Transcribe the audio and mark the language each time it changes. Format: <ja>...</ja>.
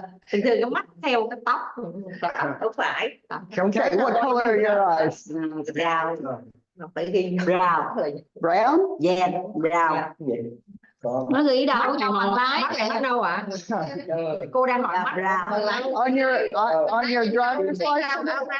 <vi>Thường thường cái mắt theo cái tóc không phải.</vi> <en>Okay, what color are your eyes?</en> <vi>Brown. Phải ghi brown.</vi> <en>Brown? Yeah, brown.</en> <vi>Nó ghi đâu trong bằng lái này ở đâu ạ? Cô đang hỏi mắt</vi> <en>On your driver's license?</en>